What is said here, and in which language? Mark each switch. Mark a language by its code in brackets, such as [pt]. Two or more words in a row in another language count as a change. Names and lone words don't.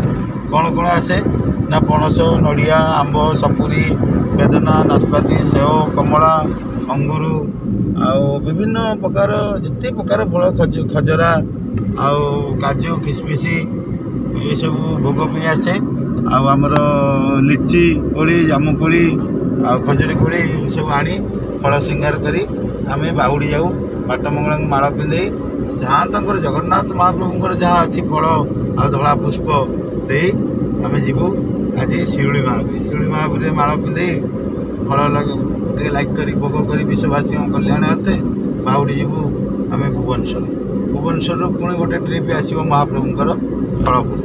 [or] କ'ଣ କ'ଣ ଆସେ ନା ପଣସ, ନଡ଼ିଆ, ଆମ୍ବ, ସପୁରୀ, ବେଦନା, ନାଶପାତି, ସେଓ, କମଳା, ଅଙ୍ଗୁର ଆଉ ବିଭିନ୍ନ ପ୍ରକାର ଯେତେ ପ୍ରକାର ଫଳ, ଖଜରା ଆଉ କାଜୁ, କିସମିସ ଏସବୁ ଭୋଗ ପାଇଁ ଆସେ। ଆଉ ଆମର ଲିଚି କୋଳି, ଜାମୁ କୋଳି ଆଉ ଖଜୁରୀ କୋଳି ଏସବୁ ଆଣି ଫଳ ଶୃଙ୍ଗାର କରି ଆମେ ବାହୁଡ଼ି ଯାଉ। ବାଟମଙ୍ଗଳାଙ୍କୁ ମାଳ ପିନ୍ଧେଇ [hi] जहाँ तक [or] जगन्नाथ महाप्रभुଙ୍କର ଯାହା ଅଛି ଫଳ ଆଉ ଧଳା ପୁଷ୍ପ ଦେଇ ଆମେ ଯିବୁ ଆଜି ଶିଉଳି ମହାବୀରରେ ମାଳ ପିନ୍ଧେଇ ଫଳ ଟିକେ ଲାଇକ୍ କରି ଭୋଗ କରି ବିଶ୍ୱବାସୀଙ୍କ କଲ୍ୟାଣ ଅର୍ଥେ ବାହୁଡ଼ି ଯିବୁ ଆମେ ଭୁବନେଶ୍ୱରରୁ ପୁଣି ଗୋଟେ ଟ୍ରିପ୍ ଆସିବ ମହାପ୍ରଭୁଙ୍କର ଫଳଫୁଲ।